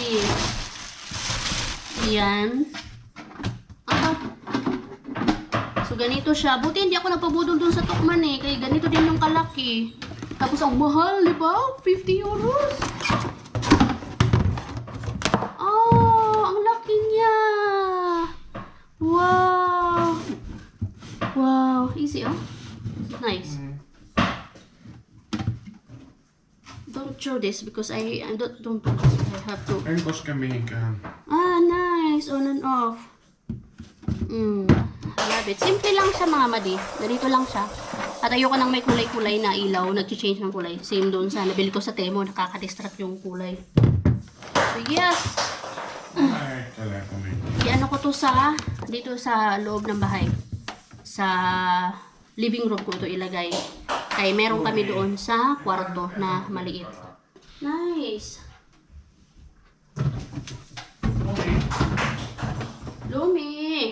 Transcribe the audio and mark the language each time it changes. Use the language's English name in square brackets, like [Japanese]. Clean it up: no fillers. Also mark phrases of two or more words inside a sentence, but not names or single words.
[Filipino] Yan. So, ganito siya. Buti hindi ako nagpabudol dun sa Tokman eh. Kaya ganito din yung kalaki. Tapos ang mahal, di ba? 50 euros. Oh, ang laki niya. [English] Wow. Wow. Easy, oh. Nice. Don't throw this because I don't I have to. [Finnish] En koske mihinkään. [English] Nice. On and off. I love it. [Filipino] Simple lang siya mga madi. Ganito lang siya. At ayoko nang may kulay-kulay na ilaw. Nag-change ng kulay. Same doon sa nabili ko sa Temo. Nakaka-distract yung kulay. [English] So, yes. [Finnish] Ajattelee kumminkin. [Filipino] Iano ko to sa, dito sa loob ng bahay. Sa [English] living room [Filipino] ko to ilagay. Kaya meron kami doon sa kwarto na maliit. [English] Nice. Lumi.